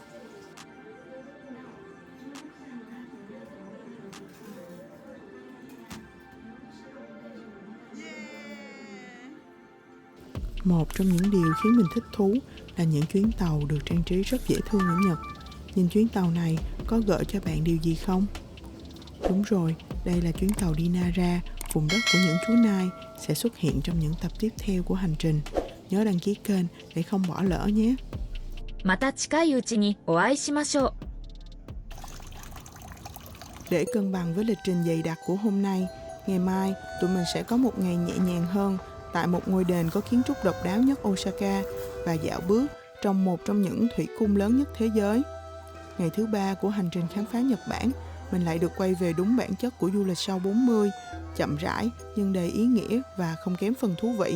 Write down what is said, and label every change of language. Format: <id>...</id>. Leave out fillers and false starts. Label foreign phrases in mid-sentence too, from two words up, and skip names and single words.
<vi>Một trong những điều khiến mình thích thú là những chuyến tàu được trang trí rất dễ thương ở Nhật. Nhìn chuyến tàu này có gợi cho bạn điều gì không? Đúng rồi, đây là chuyến tàu đi Nara, vùng đất của những chú nai, sẽ xuất hiện trong những tập tiếp theo của hành trình. Nhớ đăng ký kênh để không bỏ lỡ nhé.</vi> <ja>また近いうちにお会いしましょう。</ja> <vi>Để cân bằng với lịch trình dày đặc của hôm nay, ngày mai tụi mình sẽ có một ngày nhẹ nhàng hơn tại một ngôi đền có kiến trúc độc đáo nhất Osaka và dạo bước trong một trong những thủy cung lớn nhất thế giới. Ngày thứ ba của hành trình khám phá Nhật Bản, mình lại được quay về đúng bản chất của du lịch sau 40, chậm rãi nhưng đầy ý nghĩa và không kém phần thú vị.</vi>